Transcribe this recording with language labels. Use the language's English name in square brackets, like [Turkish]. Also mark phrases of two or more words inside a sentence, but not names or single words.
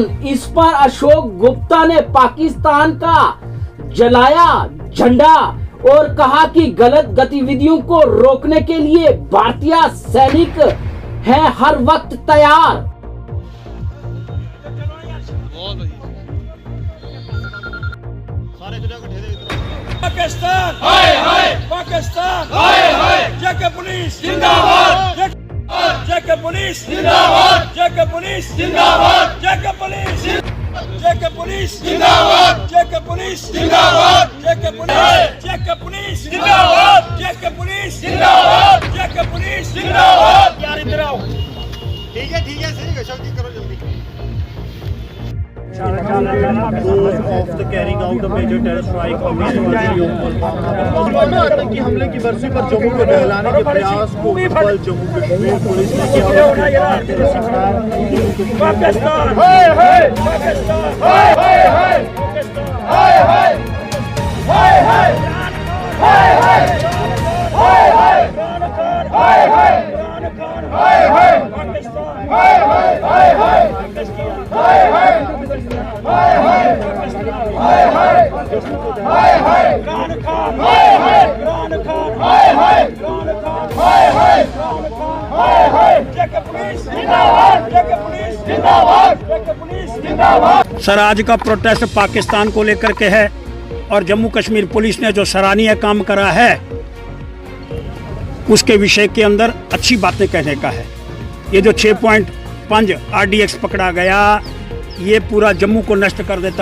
[Hindi] इस पर अशोक गुप्ता ने पाकिस्तान का जलाया झंडा और कहा कि गलत गतिविधियों को रोकने के लिए भारतीय सैनिक हैं हर वक्त तैयार। पाकिस्तान हाय हाय, पाकिस्तान हाय हाय, जेके पुलिस जिंदाबाद, जेके पुलिस जिंदाबाद, जेके पुलिस जिंदाबाद, जेके पुलिस, जेके पुलिस जिंदाबाद, जेके पुलिस जिंदाबाद, जेके पुलिस, जेके पुलिस जिंदाबाद, जेके पुलिस जिंदाबाद, जेके पुलिस जिंदाबाद। यार इधर आओ। ठीक है सही है, जल्दी करो जल्दी। [English] of the carrying out a major terror strike on [Hindi] आतंकी हमले की बरसी पर जम्मू को बहलाने के प्रयास को कल जम्मू कश्मीर पुलिस ने किया। पाकिस्तान हाय हाय, पाकिस्तान हाय हाय हाय, हाय हाय हाय हाय, हाय हाय हाय हाय, हाय हाय हाय हाय, पाकिस्तान हाय हाय हाय हाय, हाय हाय हाय हाय, हाय हाय हाय हाय, इमरान खान हाय हाय, इमरान खान हाय हाय, इमरान खान हाय हाय, इमरान खान हाय हाय, जेके पुलिस जिंदाबाद, जेके पुलिस जिंदाबाद, जेके पुलिस जिंदाबाद। सर आज का प्रोटेस्ट पाकिस्तान को लेकर के है और जम्मू कश्मीर पुलिस ने जो सराहनीय काम करा है उसके विषय के अंदर अच्छी बातें कहने का है। ये जो 6.5 RDX पकड़ा गया, ये पूरा जम्मू को नष्ट कर देता।